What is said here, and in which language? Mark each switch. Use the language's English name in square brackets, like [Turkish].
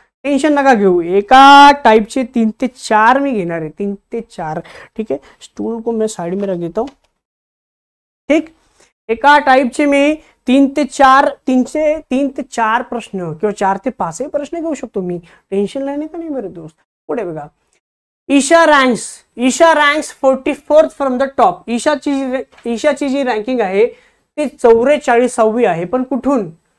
[Marathi] Tension नका घेऊ, एका टाइपचे 3 ते 4 मी घेणार आहे. 3 ते 4. [Hindi] ठीक है, स्टूल को मैं साइड में रख देता हूं. [Marathi] ठीक, एका टाइपचे मी 3 ते 4 प्रश्न किंवा 4 ते 5 प्रश्न घेऊ शकतो मी. टेन्शन नाही का नाही [Hindi] मेरे दोस्त. [Marathi] पुढे बघा. [English] Isha ranks 44th from the top. [Marathi] ईशाची G ranking आहे ती 44वी आहे, पण कुठून?